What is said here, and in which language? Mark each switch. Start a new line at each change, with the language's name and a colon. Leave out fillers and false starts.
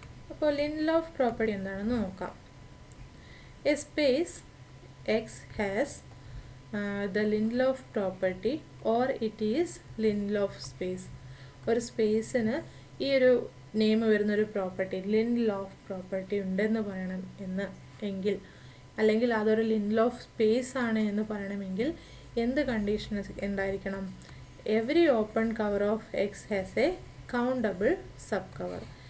Malayalam: അപ്പോൾ ലിൻഡ്ലോഫ് പ്രോപ്പർട്ടി എന്താണെന്ന് നോക്കാം.
English: A space X has the Lindelof property or it is Lindelof space.
Malayalam: ഒരു സ്പേസിന് ഈ ഒരു നെയിം വരുന്നൊരു പ്രോപ്പർട്ടി ലിൻഡ്ലോഫ് പ്രോപ്പർട്ടി ഉണ്ടെന്ന് പറയണം എങ്കിൽ അല്ലെങ്കിൽ അതൊരു ലിൻഡ്ലോഫ് സ്പേസ് ആണ് എന്ന് പറയണമെങ്കിൽ എന്ത് കണ്ടീഷൻ ഉണ്ടായിരിക്കണം?
English: Every open cover of X has a countable sub cover.